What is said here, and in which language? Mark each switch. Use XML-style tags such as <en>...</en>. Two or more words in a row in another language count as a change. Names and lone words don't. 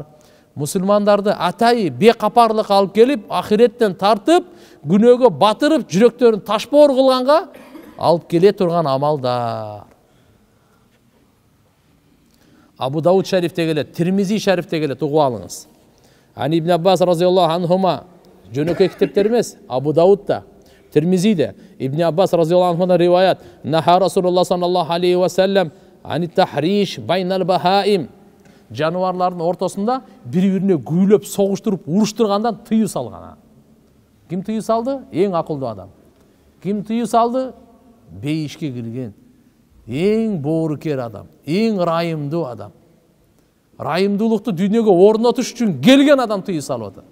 <ky>Мусулмандарды атайы бекапарлык алып келип, ахиреттен тартып, күнөөгө батырып, жүрөктөрүн ташбоор кылганга алып келе турган амалдар. Абу Дауд шарифте келет, Тирмизи шарифте келет, угуп алыңыз. Ани ибн Аббас</ky> <ar>رضي الله عنهما,</ar> <ky>жөнөкөй китептер эмес, Абу Даудта, Тирмизиде, Ибн Аббас</ky> <ar>رضي الله عنه</ar> <ky>риваят,</ky> <ar>نهى رسول الله صلى الله عليه وسلم عن التحريش بين البهائم.</ar> <ky>Жануарлардын ортосунда бири-бирине күйлөп, согуштуруп, уруштургандан тыюу салган. Ким тыюу салды? Эң акылдуу адам. Ким тыюу салды? Бейишке кирген, эң боорукер адам, эң райымдуу адам. Райымдуулукту дүйнөгө орнотуш үчүн келген адам тыюу салып атат.</ky>